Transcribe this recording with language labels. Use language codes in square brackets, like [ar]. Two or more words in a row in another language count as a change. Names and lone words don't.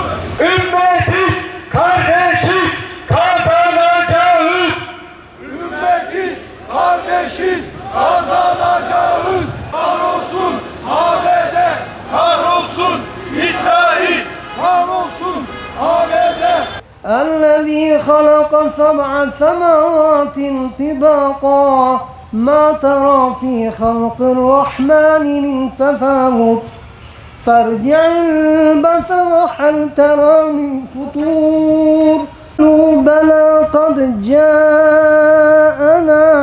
[tr] Ümmetiz, kardeşiz, kazanacağız. Ümmetiz, kardeşiz, kazanacağız. Kahrolsun ABD, kahrolsun İsrail, kahrolsun ABD. [ar] الذي خلق سبع سماوات طباقا ما ترى في خلق الرحمن من تفاوت فارجع البصر هل ترى من فطور بلى قد جاءنا